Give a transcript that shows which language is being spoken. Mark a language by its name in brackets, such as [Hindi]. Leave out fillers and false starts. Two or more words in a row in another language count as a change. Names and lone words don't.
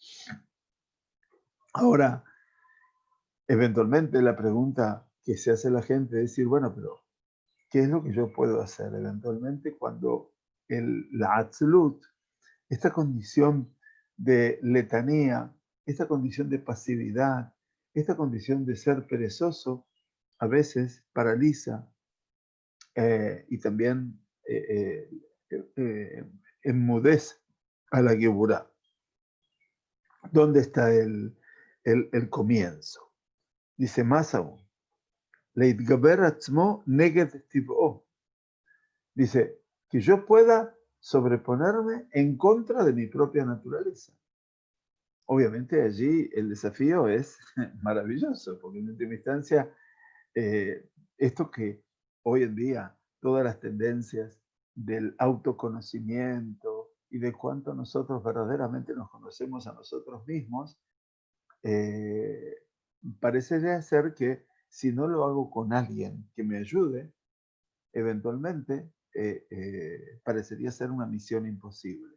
[Spanish] Ahora, eventualmente la pregunta que se hace la gente es decir, bueno, pero ¿qué es lo que yo puedo hacer eventualmente cuando la Atzlut, esta condición de letanía, esta condición de pasividad, esta condición de ser perezoso, a veces paraliza y también enmudece a la Geburah? ¿Dónde está el comienzo? Dice más aún, [Hebrew] להתגבר עצמו נגד טבעו. [Spanish] Dice, que yo pueda sobreponerme en contra de mi propia naturaleza. Obviamente allí el desafío es maravilloso, porque en última instancia, esto que hoy en día todas las tendencias del autoconocimiento y de cuánto nosotros verdaderamente nos conocemos a nosotros mismos, eh, parecería ser que si no lo hago con alguien que me ayude, eventualmente parecería ser una misión imposible.